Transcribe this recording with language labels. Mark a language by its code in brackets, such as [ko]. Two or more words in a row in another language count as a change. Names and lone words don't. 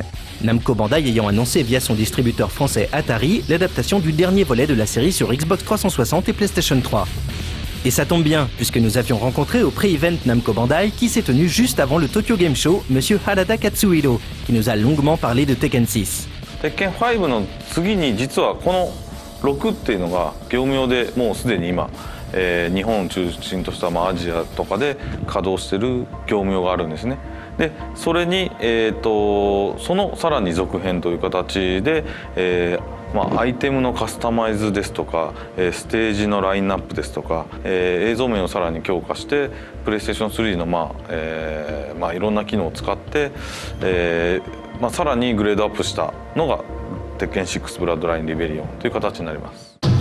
[fr] Namco Bandai ayant annoncé via son distributeur français Atari l'adaptation du dernier volet de la série sur Xbox 360 et PlayStation 3. Et ça tombe bien, puisque nous avions rencontré au pré-event Namco Bandai qui s'est tenu juste avant le Tokyo Game Show, Monsieur Harada Katsuhiro, qui nous a longuement parlé de Tekken 6. [ja] Tekken 5の次に実はこの6っていうのが業務用でもうすでに今、日本を中心としたアジアとかで稼働している業務用があるんですね。でそれに、そのさらに続編という形で、アイテムのカスタマイズですとか、ステージのラインナップですとか、映像面をさらに強化してプレイステーション3のいろんな機能を使って、さらにグレードアップしたのが鉄拳6ブラッドラインリベリオンという形になります。